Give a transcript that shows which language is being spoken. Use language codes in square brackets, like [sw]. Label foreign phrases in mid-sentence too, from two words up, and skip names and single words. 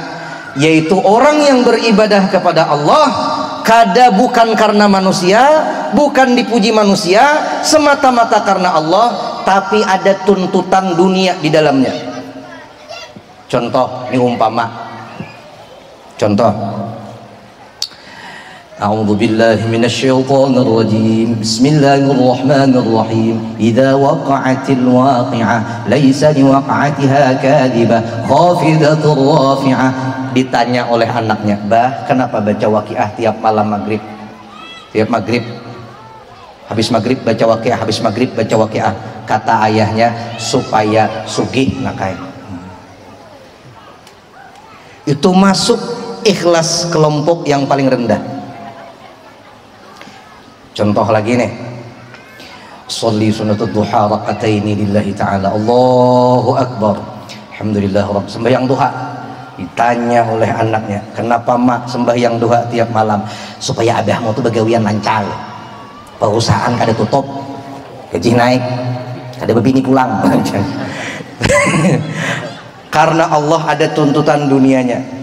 [bjn] Yaitu orang yang beribadah kepada Allah kada bukan karena manusia, bukan dipuji manusia, semata-mata karena Allah, tapi ada tuntutan dunia di dalamnya. Contoh, ini umpama. Contoh. [ar] أعوذ بالله من الشيطان الرجيم. بسم الله الرحمن الرحيم. إذا وقعت الواقعة ليس لوقعتها كاذبة خافضة رافعة. [bjn] Ditanya oleh anaknya, "Bah, kenapa baca waqiah tiap malam maghrib?" Tiap maghrib, habis maghrib baca waqiah, habis maghrib baca waqiah. Kata ayahnya, supaya sugih nakai. Itu masuk ikhlas kelompok yang paling rendah. Contoh lagi nih, [ar] صلي سنة الضحى ركعتين لله تعالى الله أكبر الحمد لله رب. [bjn] Sembahyang duha. Ditanya oleh anaknya, kenapa mak sembahyang duha tiap malam? Supaya abahmu tuh begawian lancar, perusahaan kada tutup, gaji naik, kada bebini pulang. Karena Allah ada tuntutan dunianya.